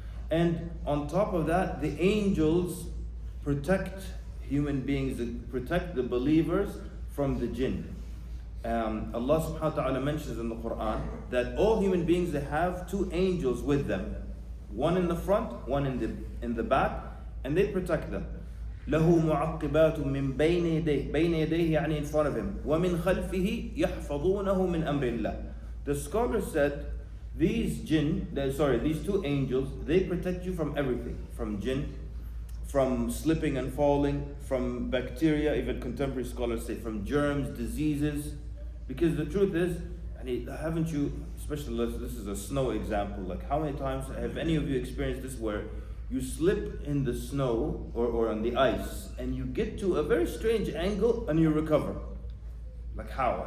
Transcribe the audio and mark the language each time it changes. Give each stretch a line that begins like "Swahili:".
English: And on top of that, the angels protect human beings, protect the believers from the jinn. Allah subhanahu wa ta'ala mentions in the Qur'an that all human beings, they have two angels with them. One in the front, one in the back, and they protect them.
Arabic: له معقبات من بين يديه.
English: بين يديه يعني in front of him.
Arabic: ومن خلفه يحفظونه من أمر الله.
English: The scholar said these two angels, they protect you from everything, from jinn, from slipping and falling, from bacteria, even contemporary scholars say from germs, diseases. Because the truth is, haven't you, especially this is a snow example, like how many times have any of you experienced this where you slip in the snow or on the ice and you get to a very strange angle and you recover? Like how?